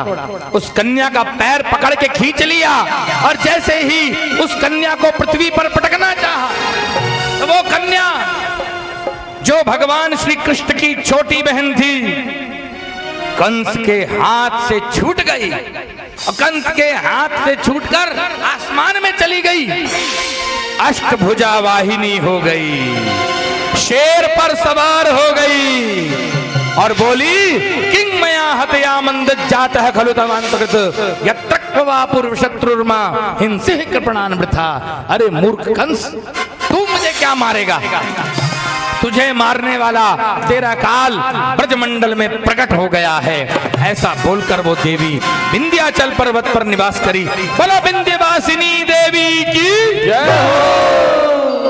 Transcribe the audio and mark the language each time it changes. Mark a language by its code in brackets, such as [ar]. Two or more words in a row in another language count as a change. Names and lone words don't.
[hi] उस कन्या का पैर पकड़ के खींच लिया और जैसे ही उस कन्या को पृथ्वी पर पटकना चाहा तो वो कन्या जो भगवान श्री कृष्ण की छोटी बहन थी कंस के हाथ से छूट गई और कंस के हाथ से छूटकर आसमान में चली गई। अष्टभुजा वाहिनी हो गई, शेर पर सवार हो गई और बोली [sa] किंग मया हतया मंद जात है खलु तमांतकृत यत्तक्वा पूर्व शत्रुर्मा हिंसे कृपणान वृथा। [hi] अरे मूर्ख कंस, तू मुझे क्या मारेगा? तुझे मारने वाला तेरा काल ब्रजमंडल में प्रकट हो गया है। ऐसा बोलकर वो देवी विंध्याचल पर्वत पर निवास करी। बोलो विंध्यवासिनी देवी की जय हो।